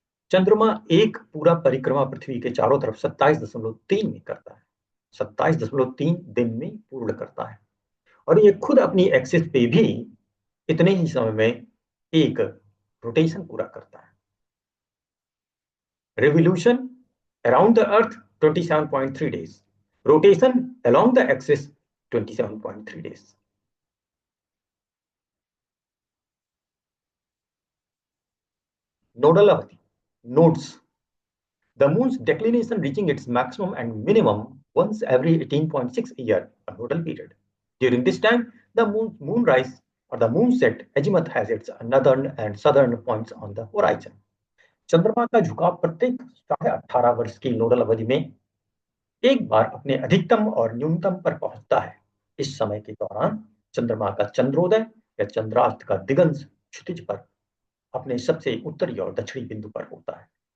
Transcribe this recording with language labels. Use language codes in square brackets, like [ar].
[hi] चंद्रमा एक पूरा परिक्रमा पृथ्वी के चारों तरफ 27.3 में करता है, 27.3 दिन में पूर्ण करता है, और ये खुद अपनी एक्सिस पे भी इतने ही समय में एक रोटेशन पूरा करता है। Revolution [en] Around the Earth, 27.3 days. Rotation along the axis, 27.3 days. Nodal अवधि, nodes. The moon's declination reaching its maximum and minimum once every 18.6 year, a nodal period. During this time, the moonrise or the moonset azimuth has its northern and southern points on the horizon. [hi] चंद्रमा का झुकाव प्रत्येक 18.5 वर्ष की nodal अवधि में एक बार अपने अधिकतम और न्यूनतम पर पहुंचता है। इस समय के दौरान चंद्रमा का चंद्रोदय या चंद्रास्त का दिगंत क्षितिज पर अपने सबसे उत्तरी और दक्षिणी बिंदु पर होता है।